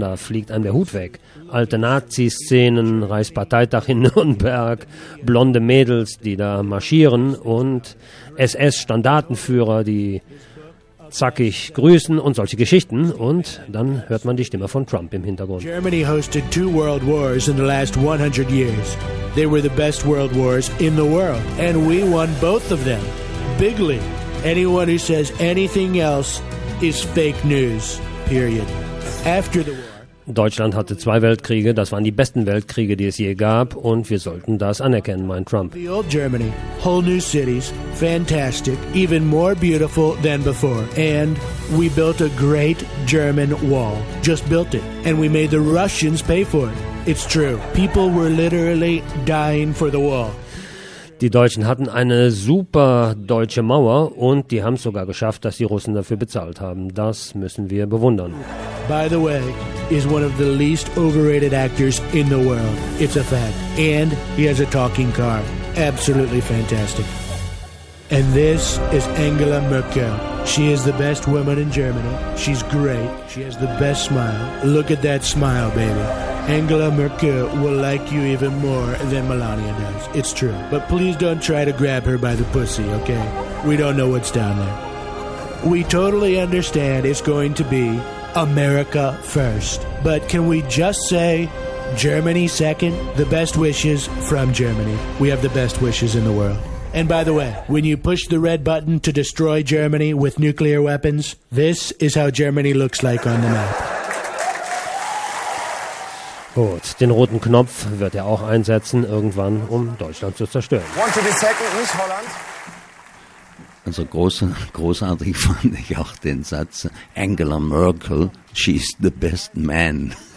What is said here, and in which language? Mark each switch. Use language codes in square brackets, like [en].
[de] Da fliegt einem der Hut weg. Alte Nazi-Szenen, Reichsparteitag in Nürnberg, blonde Mädels, die da marschieren und SS-Standartenführer, die zackig grüßen und solche Geschichten. Und dann hört man die Stimme von Trump im Hintergrund. [en] Germany hosted two world wars in the last 100 years. They were the best world wars in the world. And we won both of them. Bigly. Anyone who says anything else is fake news. Period. After the war. [de] Deutschland hatte zwei Weltkriege, das waren die besten Weltkriege, die es je gab, und wir sollten das anerkennen, meint Trump. [en] The old Germany, whole new cities, fantastic, even more beautiful than before. And we built a great German wall, just built it, and we made the Russians pay for it. It's true, people were literally dying for the wall. [de] Die Deutschen hatten eine super deutsche Mauer und die haben es sogar geschafft, dass die Russen dafür bezahlt haben. Das müssen wir bewundern. [en] By the way, is one of the least overrated actors in the world. It's a fact. And he has a talking car. Absolutely fantastic. And this is Angela Merkel. She is the best woman in Germany. She's great. She has the best smile. Look at that smile, baby. Angela Merkel will like you even more than Melania does. It's true. But please don't try to grab her by the pussy, okay? We don't know what's down there. We totally understand it's going to be America first. But can we just say Germany second? The best wishes from Germany. We have the best wishes in the world. And by the way, when you push the red button to destroy Germany with nuclear weapons, this is how Germany looks like on the map. [de] Gut, den roten Knopf wird er auch einsetzen, irgendwann, um Deutschland zu zerstören. [en] Want to be second, [de] nicht Holland? Also großartig fand ich auch den Satz, Angela Merkel, [en] she's the best man.